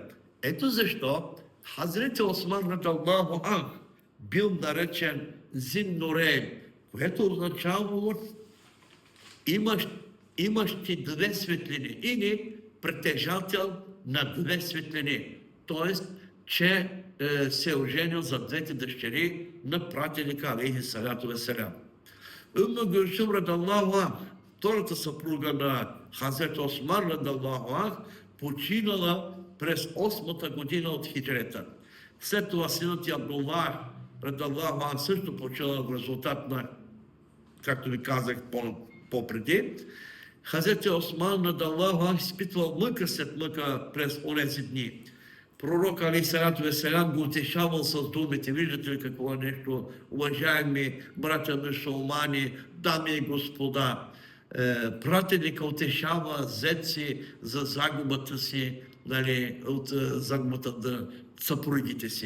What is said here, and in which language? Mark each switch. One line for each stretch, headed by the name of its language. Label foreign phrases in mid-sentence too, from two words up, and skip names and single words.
Bulgarian: Ето защо Хазрети Осман
Arabic: رضي الله عنه
Bulgarian: бил наречен Зин Нурейн, което означавало имащи две светлини или притежател на две светлини. Тоест, че се е оженил за двете дъщери на пратеника
Arabic: عليه الصلاة والسلام.
Bulgarian: Умму Гюлсум
Arabic: رضي الله عنه,
Bulgarian: втората съпруга на Хазрет Осман
Arabic: رضي الله عنه,
Bulgarian: починала през 8-та година от хиджрета. След това синът и Абдуллах
Arabic: رضي الله عنه
Bulgarian: също починала в резултат на, както ви казах по-преди. Хазрет Осман
Arabic: رضي الله عنه
Bulgarian: изпитвал мъка след мъка през онези дни. Пророк
Arabic: عليه الصلاة والسلام
Bulgarian: го утешавал с думите. Виждате ли какво е нещо, уважаеми братя мюсюлмани, дами и господа. Пратеника утешава зет си за загубата си, нали, от загубата на съпругите си.